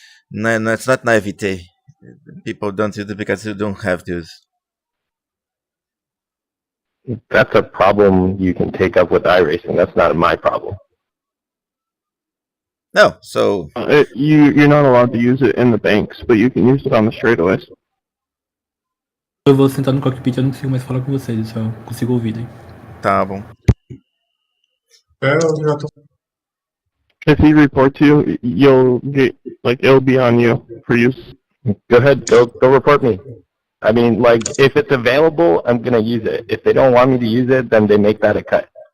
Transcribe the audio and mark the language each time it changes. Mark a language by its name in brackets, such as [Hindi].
[English] No, it's not naivete. People don't use it because you don't have to. That's a problem you can take up with iRacing. That's not my problem. No, so you're not allowed to use it in the banks, but you can use it on the straightaways. [Portuguese] Eu vou sentar no cockpit, eu não consigo mais falar com vocês, eu só consigo ouvir daí. Tá bom. Eu já tô. [English] If he reports you, you'll get, like, it'll be on you for use. Go ahead, go report me. I mean, like, if it's available, I'm gonna use it. If they don't want me to use it, then they make that a cut.